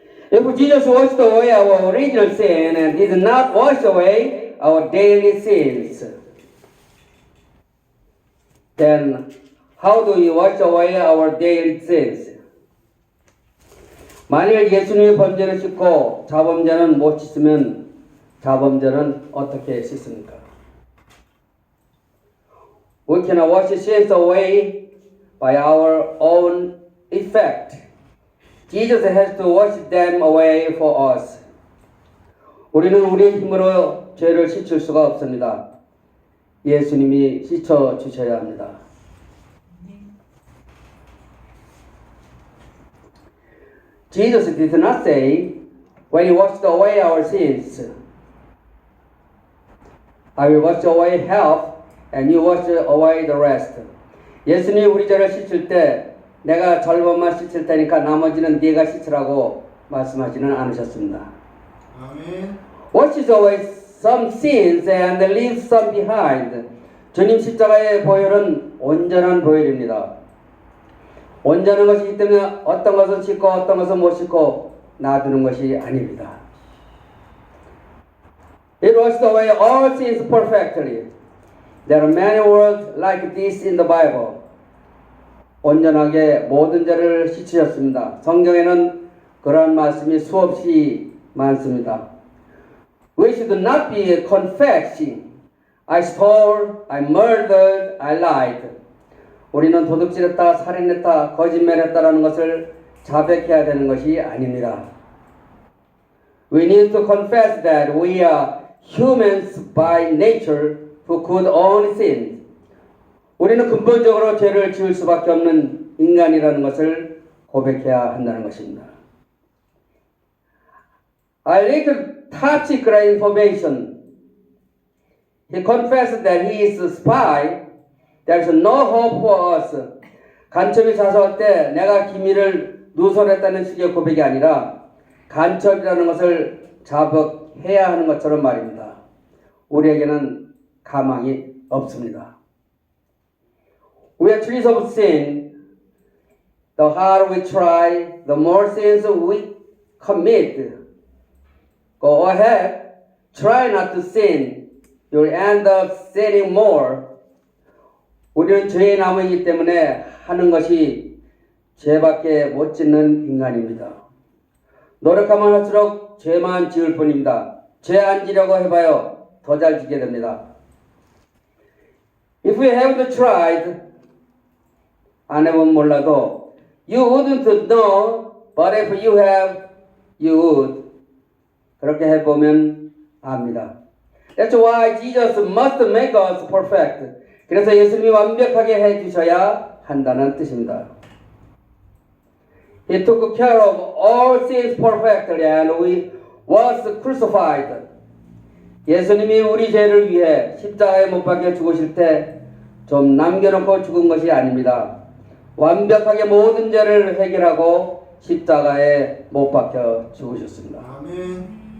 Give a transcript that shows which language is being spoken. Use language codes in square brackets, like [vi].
[en] If Jesus washed away our original sin and did not wash away our daily sins, then how do we wash away our daily sins? [ko] 만일 예수님이 범죄를 씻고 자범죄는 못 씻으면 자범죄는 어떻게 씻습니까? [en] We cannot wash sins away by our own effect. Jesus has to wash them away for us. [ko] 우리는 우리의 힘으로 죄를 씻을 수가 없습니다. 예수님이 씻어 주셔야 합니다. [en] Jesus did not say, when he washed away our sins, I will wash away half and you wash away the rest. [ko] 예수님이 우리 죄를 씻을 때 내가 절반만 씻을 테니까 나머지는 네가 씻으라고 말씀하지는 않으셨습니다. 아멘. [en] Washes away some sins and leaves some behind. [ko] 주님 십자가의 보혈은 온전한 보혈입니다. 온전한 것이기 때문에 어떤 것은 씻고 어떤 것은 못 씻고 놔두는 것이 아닙니다. [en] It washed away all sins perfectly. There are many words like this in the Bible. [ko] 온전하게 모든 죄를 씻으셨습니다. 성경에는 그러한 말씀이 수없이 많습니다. [en] We should not be confessing. I stole, I murdered, I lied. [ko] 우리는 도둑질했다, 살인했다, 거짓말했다라는 것을 자백해야 되는 것이 아닙니다. [en] We need to confess that we are humans by nature who could only sin. [ko] 우리는 근본적으로 죄를 지을 수밖에 없는 인간이라는 것을 고백해야 한다는 것입니다. [en] I leaked top secret information. He confessed that he is a spy. There is no hope for us. [ko] 간첩이 자수할 때 내가 기밀을 누설했다는 식의 고백이 아니라 간첩이라는 것을 자백해야 하는 것처럼 말입니다. 우리에게는 가망이 없습니다. [en] We are trees of sin. The harder we try, the more sins we commit. Go ahead, try not to sin. You'll end up sinning more. [ko] 우리는 죄의 나무이기 때문에 하는 것이 죄밖에 못 짓는 인간입니다. 노력하면 할수록 죄만 지을 뿐입니다. 죄 안 지려고 해봐요. 더 잘 지게 됩니다. [en] If we haven't tried, [ko] 안 해보면 몰라도 [en] you wouldn't know, but if you have, you would. [ko] 그렇게 해보면 압니다. [en] That's why Jesus must make us perfect. [ko] 그래서 예수님이 완벽하게 해주셔야 한다는 뜻입니다. [en] He took care of all sins perfectly and we was crucified. [ko] 예수님이 우리 죄를 위해 십자가에 못 박혀 죽으실 때 좀 남겨놓고 죽은 것이 아닙니다. 완벽하게 모든 죄를 해결하고 십자가에 못 박혀 죽으셨습니다. 아멘.